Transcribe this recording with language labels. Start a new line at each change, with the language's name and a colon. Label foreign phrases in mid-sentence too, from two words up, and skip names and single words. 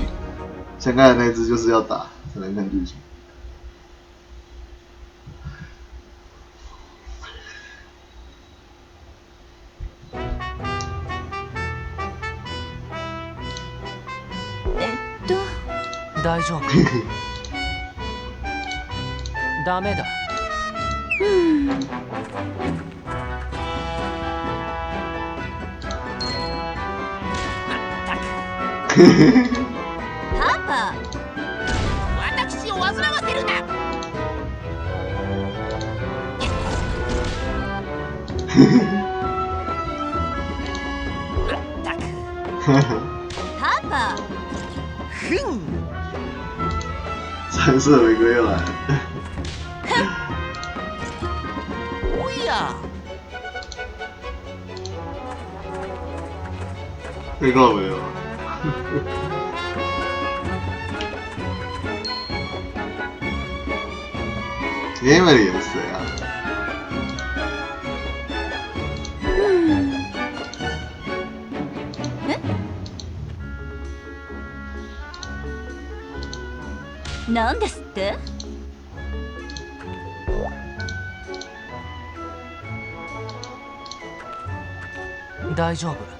Chinese: 像刚才那只就是要打才能看剧情。
Japanese: 大丈夫。ダメだ。パパ、私を煩わせるな。パパ。ふん。
Chinese: 蓝色玫瑰又来了。
Japanese: おや。
Chinese: 被告没有。Emily 也是谁啊？
Japanese: なんですって？大丈夫。